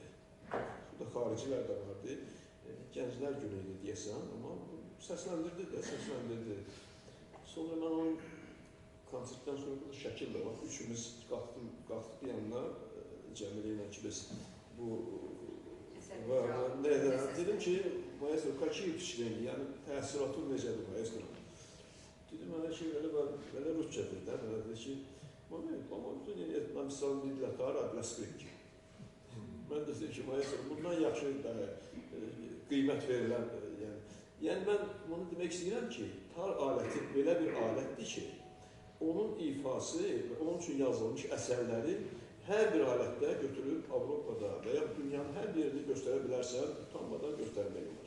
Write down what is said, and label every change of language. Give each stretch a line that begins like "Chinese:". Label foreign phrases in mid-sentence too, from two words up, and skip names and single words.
Azerbaijani: Bu da xaricilər də vardı, gənclər günü idi deyəsən, amma səsləndirdi də, səsləndirdi. Sonra mən onun konsertdən sonra şəkil də var, üçümüz qalxdıq yanına, Cəmilə ilə ki, biz bu dedim ki, maestro,
Russian: какие впечатления,
Azerbaijani: yəni təsiratın necədir maestro? Dedim, mənə ki, belə Rusçadır da, mənə dedi ki,
Russian: написал не для тара, а для скрипки.
Azerbaijani: Mən də dedim ki, maestro, bundan yaxşı qiymət verilən, yəni mən bunu demək istəyirəm ki, tar aləti belə bir alətdir ki, onun ifası və onun üçün yazılmış əsərləri hər bir alətdə götürüb Avropada və ya dünyanın hər birini göstərə bilərsən, utanmadan göstərmək olar.